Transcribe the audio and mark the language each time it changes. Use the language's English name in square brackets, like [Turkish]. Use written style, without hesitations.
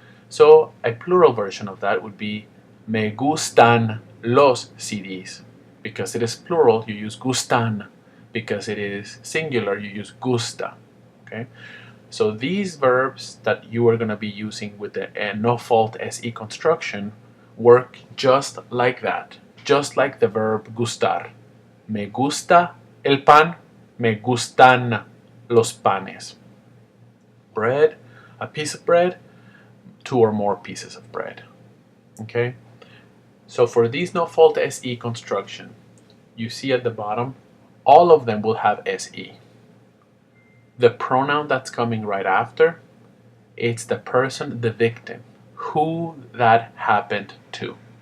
[English] So a plural version of that would be [Spanish] me gustan los CDs. [English] Because it is plural, you use gustan. Because it is singular, you use gusta. Okay? So these verbs that you are going to be using with the no fault SE construction work just like that. Just like the verb gustar. [Spanish] Me gusta el pan, me gustan los panes. [English] Bread, a piece of bread, 2 or more pieces of bread. Okay? So for these no fault SE construction, you see at the bottom, all of them will have SE. The pronoun that's coming right after, it's the person, the victim, who that happened to.